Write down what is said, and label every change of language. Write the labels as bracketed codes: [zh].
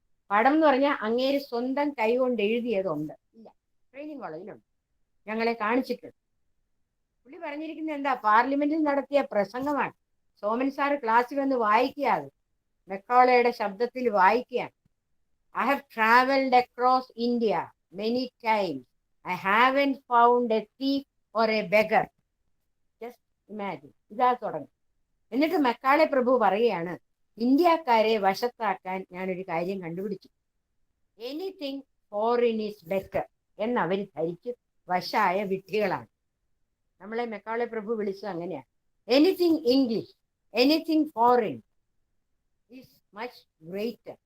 [ml] പടം എന്ന് പറഞ്ഞാൽ അങ്ങേര് സ്വന്തം കൈ കൊണ്ട് എഴുതിയതുണ്ട്. ഇല്ല, ട്രെയിനിങ് കോളേജിലുണ്ട്, ഞങ്ങളെ കാണിച്ചിട്ടുണ്ട്. പുള്ളി പറഞ്ഞിരിക്കുന്നത് എന്താ? പാർലമെന്റിൽ നടത്തിയ പ്രസംഗമാണ്. സോമൻ സാറ് ക്ലാസ്സിൽ വന്ന് വായിക്കുകയാണ്, മെക്കോളയുടെ ശബ്ദത്തിൽ വായിക്കുകയാണ്. [en] I have traveled across India many times. I haven't found a thief or a beggar. Just imagine. [ml] ഇതാ തുടങ്ങി. എന്നിട്ട് മെക്കാളെ പ്രഭു പറയുകയാണ്, ഇന്ത്യക്കാരെ വശത്താക്കാൻ ഞാനൊരു കാര്യം കണ്ടുപിടിച്ചു. [en] anything foreign is better [ml] എന്നവർ ധരിച്ച് വശായ വിഡ്ഢികളാണ്. നമ്മളെ മെക്കാളെ പ്രഭു വിളിച്ചത് അങ്ങനെയാണ്. [en] Anything English, anything foreign is much greater.